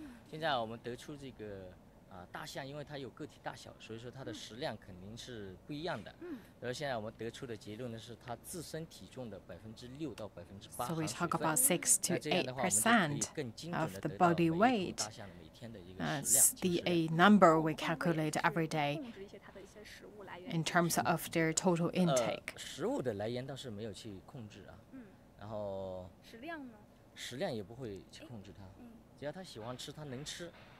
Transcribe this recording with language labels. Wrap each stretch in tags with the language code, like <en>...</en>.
<zh>现在我们得出这个大象，因为它有个体大小，所以说它的食量肯定是不一样的。然后现在我们得出的结论呢是它自身体重的6%到8%。</zh> <en>So we talk about 6 to 8% of the body weight. That's the number we calculate every day in terms of their total intake.</en> <zh>食物的来源倒是没有去控制啊。然后食量呢？食量也不会去控制它，只要它喜欢吃，它能吃，</zh>